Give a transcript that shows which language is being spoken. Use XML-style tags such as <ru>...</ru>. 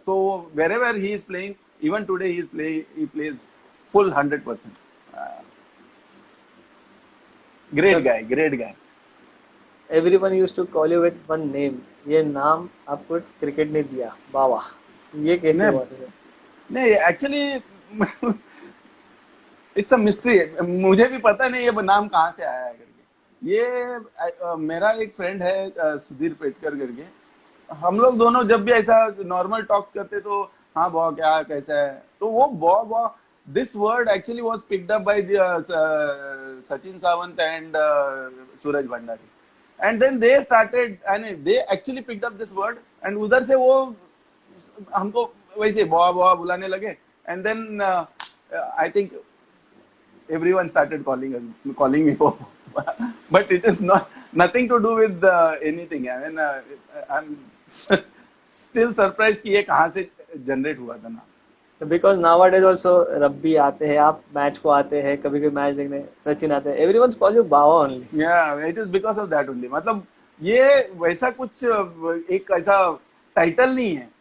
<en>तो wherever he is playing, even today he plays full 100%. Great guy. Everyone used to call you with one name.</en> <hi>ये नाम आपको cricket ने दिया, बावा. ये कैसे हुआ? नहीं,</hi> <en>Actually it's a mystery.</en> <hi>मुझे भी पता नहीं ये नाम कहाँ से आया है करके. ये मेरा एक फ्रेंड है सुधीर पेटकर करके. हम लोग दोनों जब भी ऐसा नॉर्मल टॉक्स करते तो हाँ बॉ क्या कैसा है, तो वो बॉ</hi> <en>this word actually was picked up by</en> <hi>Sachin Sawant and Suraj Bhandari.</hi> <en>and then they started and they actually picked up this word and</en> <hi>उधर से वो हमको वैसे बॉ बुलाने लगे.</hi> <en>And then I think everyone started calling me Bob. But it is nothing to do with anything. I mean, I'm still surprised</en> <hi>कि ये कहाँ से generate हुआ था ना.</hi> <en>Because nowadays also</en> <hi>रब्बी आते हैं, आप मैच को आते हैं, कभी कभी मैच देखने सचिन आते हैं.</hi> <en>Everyone's call you Bawa only. Yeah, it is because of that only.</en> <hi>मतलब ये वैसा कुछ एक ऐसा टाइटल नहीं है.</hi>